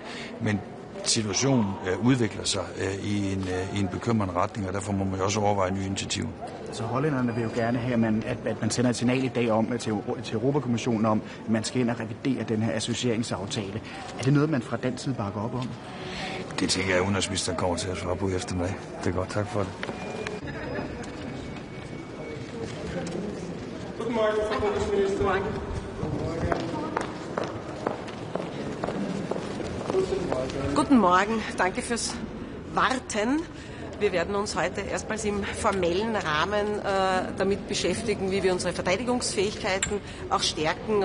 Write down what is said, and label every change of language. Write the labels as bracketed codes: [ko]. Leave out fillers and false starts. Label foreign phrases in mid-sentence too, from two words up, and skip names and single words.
[da] Men situationen udvikler sig i en bekymrende retning, og derfor må man jo også overveje nye initiativer. Så hollænderne vil jo gerne have, at man sender et signal i dag om til Europakommissionen om, at man skal ind og revidere den her associeringsaftale. Er det noget, man fra den side bakker op om? Det tænker jeg, at udenrigsministeren kommer til at svare på eftermiddag. Det er godt. Tak for det. [de] Guten Morgen, danke fürs Warten. Wir werden uns heute erstmals im formellen Rahmen damit beschäftigen, wie wir unsere Verteidigungsfähigkeiten auch stärken.